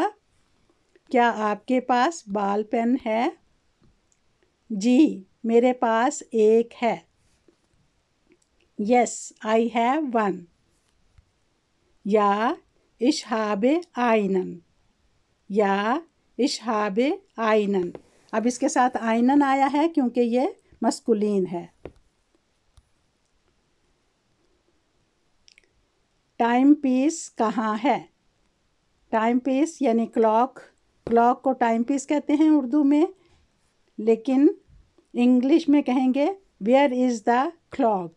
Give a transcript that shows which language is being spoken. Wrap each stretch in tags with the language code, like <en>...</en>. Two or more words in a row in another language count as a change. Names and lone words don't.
<hi>क्या आपके पास</hi> <en>ball pen</en> <hi>है। जी, मेरे पास एक है।</hi> <en>Yes, I have one.</en> <de>या ich habe einen. या ich habe einen.</de> <hi>अब इसके साथ einen आया है क्योंकि ये मस्कुलिन है।</hi> <en>time piece</en> <hi>कहाँ है।</hi> <en>time piece</en> <hi>यानी क्लॉक। क्लॉक को</hi> <en>time piece</en> <hi>कहते हैं उर्दू में, लेकिन इंग्लिश में कहेंगे</hi> <en>where is the clock.</en>